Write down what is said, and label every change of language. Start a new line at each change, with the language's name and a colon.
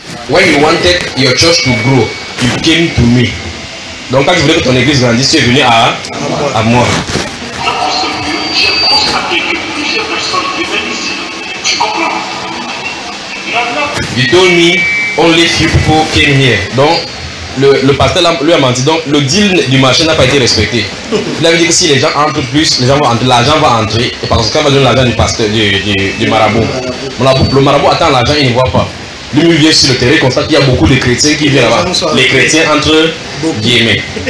English: When you wanted your church to grow, you came to me.
French: Donc quand je voulais que ton église grandisse, tu es venu à moi. J'ai constaté que plusieurs personnes viennent ici. Tu comprends?
English: You told me only few people came here.
French: Donc le pasteur lui a menti. Donc le deal du marché n'a pas été respecté. Il avait dit que si les gens entrent plus, les gens vont entrer, l'argent va entrer. Et parce que quand on va donner l'argent du pasteur, du marabout. Le marabout attend l'argent, il ne voit pas. Lui, il vient sur le terrain, il constate qu'il y a beaucoup de chrétiens qui viennent là-bas. Les chrétiens entre guillemets.